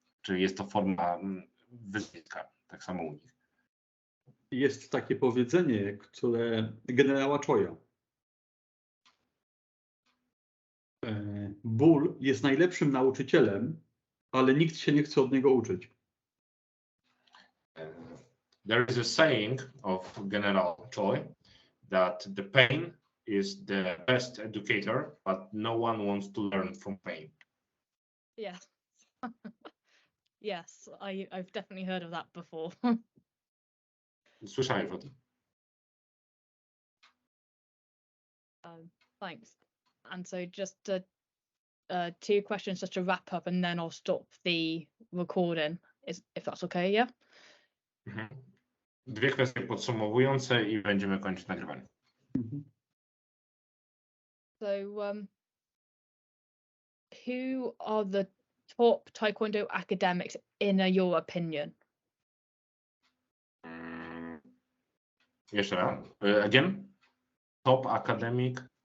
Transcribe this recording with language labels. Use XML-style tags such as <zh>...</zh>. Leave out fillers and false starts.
<pl>Czyli jest to forma wyzwiska, tak samo u nich. Jest takie powiedzenie, które generała Choya. Ból jest najlepszym nauczycielem, ale nikt się nie chce od niego uczyć.</pl> <en>There is a saying of General Choi that the pain is the best educator, but no one wants to learn from pain. Yeah. Yes, I've definitely heard of that before.</en> <pl>Słyszałeś o tym.</pl> <en>Thanks. And so just two questions just to wrap up, and then I'll stop the recording, if that's okay, yeah? Mhm.</en> <pl>Dwie kwestie podsumowujące i będziemy kończyć nagrywanie.</pl> <en>So, who are the top Taekwondo academics in your opinion?</en> <pl>Jeszcze raz.</pl> <en>Again? Top academic.</en>